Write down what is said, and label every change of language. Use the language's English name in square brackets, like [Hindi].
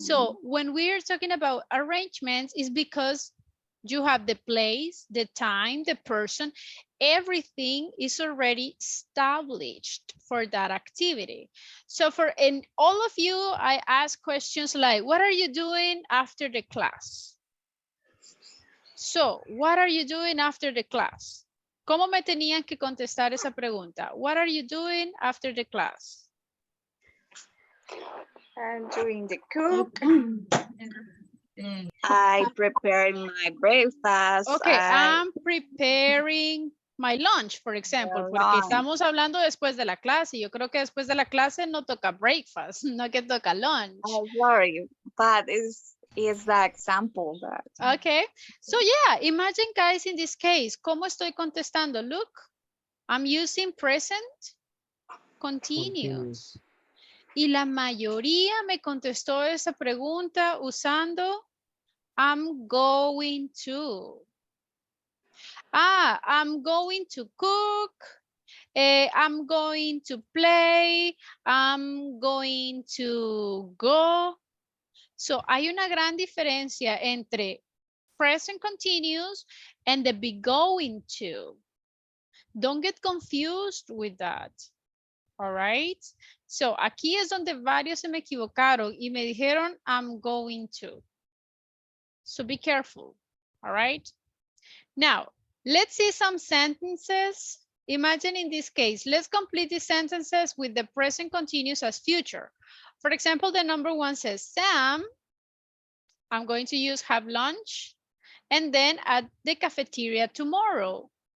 [English] So when we're talking about arrangements, is because you have the place, the time, the person, everything is already established for that activity. So in all of you, I ask questions like, what are you doing after the class? So, what are you doing after the class? [Spanish] ¿Cómo me tenían que contestar esa pregunta? [English] What are you doing after the class? I'm doing the cook. I prepared my breakfast. Okay, I'm preparing my lunch, for example, porque lunch. [Spanish] estamos hablando después de la clase. Yo creo que después de la clase no toca breakfast, no que toca lunch. [English] I'm sorry, but it's the example that. Okay, so yeah, imagine guys in this case, [Spanish] ¿cómo estoy contestando? [English] Look, I'm using present continuous. [Spanish] Y la mayoría me contestó esa pregunta usando [English] I'm going to. I'm going to cook. I'm going to play. I'm going to go. So, [Spanish] hay una gran diferencia entre [English] present continuous and the be going to. Don't get confused with that. All right. [Spanish] So, aquí es donde varios se me equivocaron y me dijeron [English] I'm going to. So, be careful. All right. Now, let's see some sentences. Imagine in this case, let's complete these sentences with the present continuous as future. For example, the number one says, Sam, I'm going to use have lunch, and then at the cafeteria tomorrow.